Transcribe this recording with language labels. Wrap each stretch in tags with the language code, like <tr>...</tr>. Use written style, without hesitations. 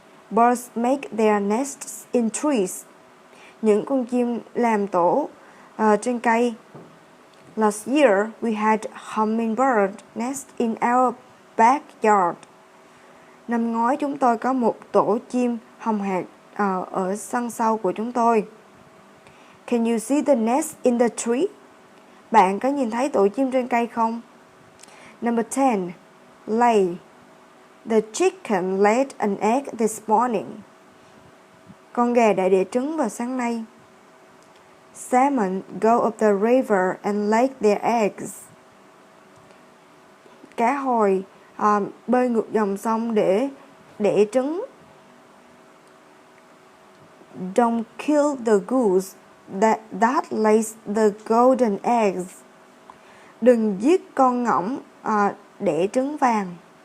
<en>Birds make their nests in trees.</en> <vi>Những con chim làm tổ trên cây.</vi> <en>Last year, we had hummingbird nest in our backyard.</en> <vi>Năm ngoái chúng tôi có một tổ chim hồng hạc ở sân sau của chúng tôi.</vi> <en>Can you see the nest in the tree?</en> <vi>Bạn có nhìn thấy tổ chim trên cây không?</vi> <en>Number 10. Lay. The chicken laid an egg this morning.</en> <vi>Con gà đã đẻ trứng vào sáng nay.</vi> <en>Salmon go up the river and lay their eggs.</en> <vi>Cá hồi bơi ngược dòng sông để đẻ trứng.</vi> <en>Don't kill the goose that lays the golden eggs.</en> <vi>Đừng giết con ngỗng đẻ trứng vàng.</vi>